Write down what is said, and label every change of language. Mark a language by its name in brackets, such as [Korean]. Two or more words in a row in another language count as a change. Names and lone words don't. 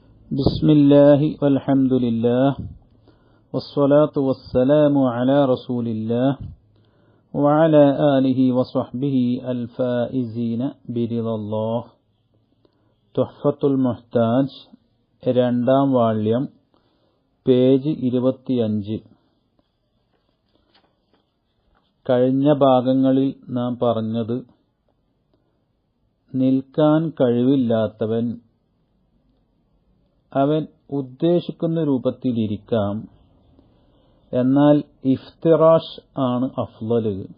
[Arabic] بسم الله والحمد لله والصلاة والسلام على رسول الله وعلى آله وصحبه الفائزين برضا الله. [Malayalam] തുഹ്ഫത്തുൽ മുഹ്താജ് രണ്ടാം വാള്യം പേജ് 25. കഴിഞ്ഞ ഭാഗങ്ങളിൽ നാം പറഞ്ഞത് നിൽക്കാൻ കഴിവില്ലാത്തവൻ അവൻ ഉദ്ദേശിക്കുന്ന രൂപത്തിലിരിക്കാം, എന്നാൽ ഇഫ്തിറാഷ് ആണ് അഫ്ളല്.